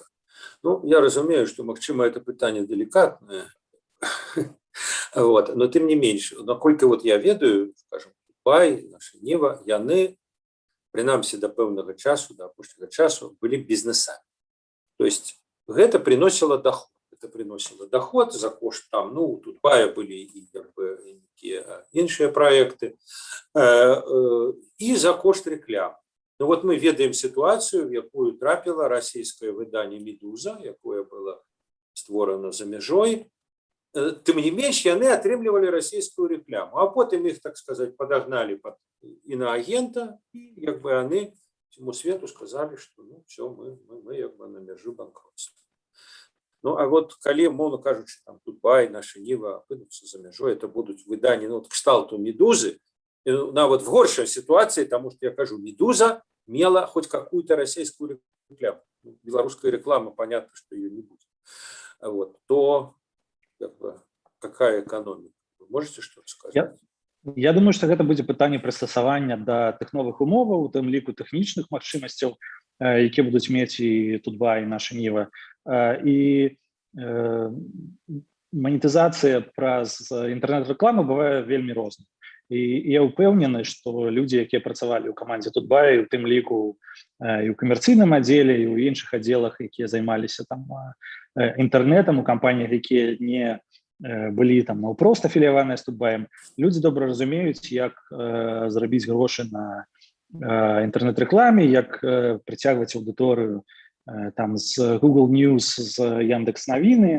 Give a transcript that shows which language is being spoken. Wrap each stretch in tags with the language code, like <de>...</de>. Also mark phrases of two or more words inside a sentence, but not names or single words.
<be>Ну, я разумею, што, магчыма,</be> <ru>это пытанне</ru> <be>делікатнае, вот, но тым не менш, наколькі вот я ведаю, скажем, Тутбай, наша Ніва, яны, прынамсі да пэўнага часу, да апошняга часу, былі бізнесамі.</be> <ru>То есть гэта приносіло доход. Это приносило доход за кошт там, ну, у Тутбая были и іншыя проекты, и за кошт реклам.</ru> <be>Ну вот мы ведаем ситуацию, в якую трапила российское выдание «Медуза», якое было створено за межой. Тым не менш, яны атрымлівалі</be> <ru>российскую рекламу, а потым их, так сказать, подогнали под иноагента, и як бы они всему свету сказали, что ну все, мы як бы на межы банкротства.</ru> <be>Ну, а вот калі, мовно кажучы, там Тутбай, наша Ніва апынуцца за мяжой, это будуць выданні, ну, вот кшталту «Медузы», нават в горшай ситуации,</be> <ru>потому что</ru> <be>я кажу, «Медуза» мела</be> <ru>хоть какую-то российскую рекламу. Белорусская реклама, понятно, что ее не будет. Вот, то как бы, какая экономика? Вы можете что-то сказать? Я думаю,</ru> <be>што гэта будзе пытанне прыстасавання да тых новых умоваў, у тым ліку тэхнічных магчымасцяў, якія будуць мець і Тутбай, і наша Ніва. І манетызацыя праз інтэрнэт-рэкламу бывае вельмі розна. І я ўпэўнены, што людзі, якія працавалі ў камандзе Тутбай, у тым ліку і ў камерцыйным аддзеле, і ў іншых аддзелах, якія займаліся там інтэрнэтам, у кампаніях, якія не былі там наўпрост афіліяваныя з Тутбаем, людзі добра разумеюць, як зарабіць грошы на інтэрнэт-рэкламе, як прыцягваць аўдыторыю там з Google News, з Яндекс Навіны.</be>